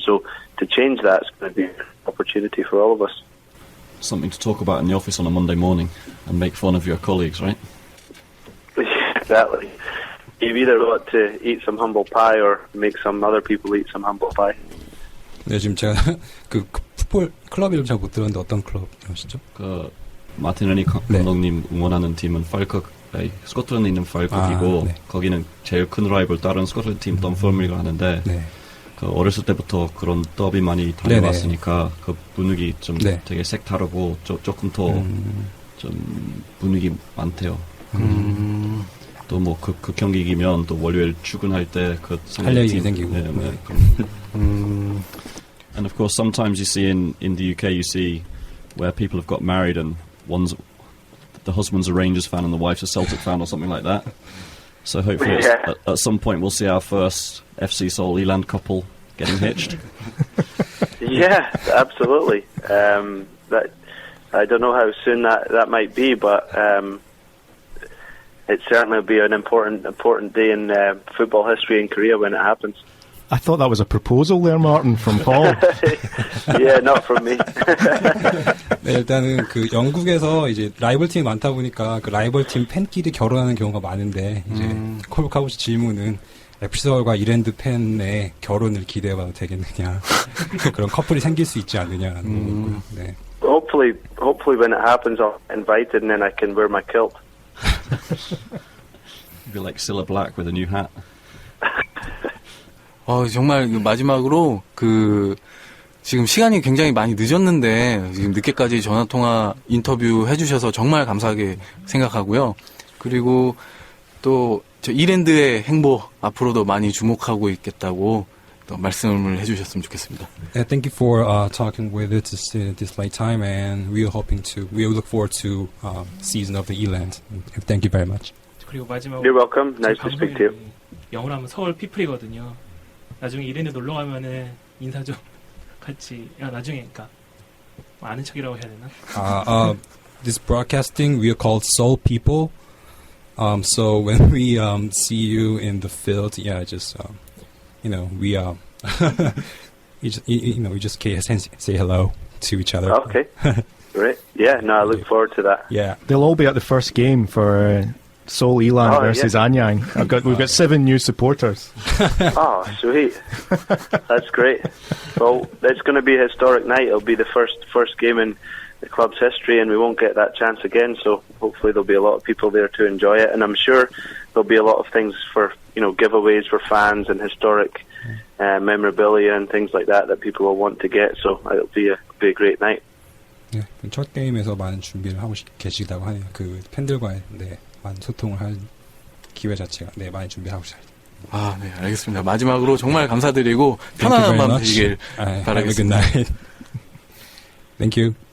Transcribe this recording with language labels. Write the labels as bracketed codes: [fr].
[en] So to change that is going to be an opportunity for all of us. Something to talk about in the office on a Monday morning and make fun of your colleagues, right? Exactly. You've either got to eat some humble pie or make some other people eat some humble pie. [ko] 네, 지금 제가 그 풋볼 클럽 이름 잘 못 들었는데 어떤 클럽이시죠? 그 마틴 레니 감독님 응원하는 팀은 스코틀랜드에 있는 팔크이고 네. 거기는 제일 큰 라이벌 다른 스코틀랜드 팀 덤펄밀가 하는데 네. 그 어렸을 때부터 그런 더비 많이 다녀왔으니까 그 분위기 좀 되게 색다르고 조금 더 좀 분위기 많대요. 또 뭐 그 경기 이기면 또 월요일 출근할 때 그 할 얘기 생기고. 네. [en] And of course, sometimes you see in the UK, you see where people have got married and the husband's a Rangers fan and the wife's a Celtic fan or something like that. So hopefully at some point we'll see our first FC Seoul Eland couple getting hitched. Yeah, absolutely. That I don't know how soon that might be, but it certainly will be an important day in football history in Korea when it happens. I thought that was a proposal there, Martin, from Paul. Yeah, not from me. [ko] 네, 일단은 그 영국에서 이제 라이벌 팀이 많다 보니까 그 라이벌 팀 팬끼리 결혼하는 경우가 많은데 이제 콜브카우 씨 질문은 FC 서울과 이랜드 팬의 결혼을 기대해봐도 되겠느냐 그런 커플이 생길 수 있지 않느냐라는 거고요. 네. [en] Hopefully when it happens, I'll get invited and then I can wear my kilt. You'll be like Cilla Black with a new hat. [ko] 정말 마지막으로 지금 시간이 굉장히 많이 늦었는데 지금 늦게까지 전화통화 인터뷰 해주셔서 정말 감사하게 생각하고요. 그리고 또 저 이랜드의 행보 앞으로도 많이 주목하고 있겠다고 또 말씀을 해주셨으면 좋겠습니다. [en] Thank you for talking with us this late time, and we look forward to season of the Eland. Thank you very much. [ko] 그리고 마지막으로 [en] You're welcome. Nice to speak to you. [ko] 영어로 하면 서울 피플이거든요. 나중에 이랜드 놀러 가면은 인사 좀 같이 나중에 그러니까 아는 척이라고 해야 되나? [en] This broadcasting we are called Seoul People. So when we see you in the field, yeah, just we we just say hello to each other. Okay. Great. Yeah, no, I look forward to that. Yeah. They'll all be at the first game for Seoul Elan Oh, versus yeah. Anyang. We've got 7 new supporters. Oh, sweet. That's great. Well, it's going to be a historic night. It'll be the first game in the club's history, and we won't get that chance again, so hopefully there'll be a lot of people there to enjoy it, and I'm sure there'll be a lot of things for, giveaways for fans and historic memorabilia and things like that people will want to get, so it'll be a great night. [ko] 네, 첫 게임에서 많은 준비를 하고 계시다고 하네요. 그 팬들과의 많은 소통을 할 기회 자체가 많이 준비하고 있어요. 아, 네, 알겠습니다. 마지막으로 정말 감사드리고 편안한 밤 되시길 바라겠습니다. [en] Have a good night. Thank you.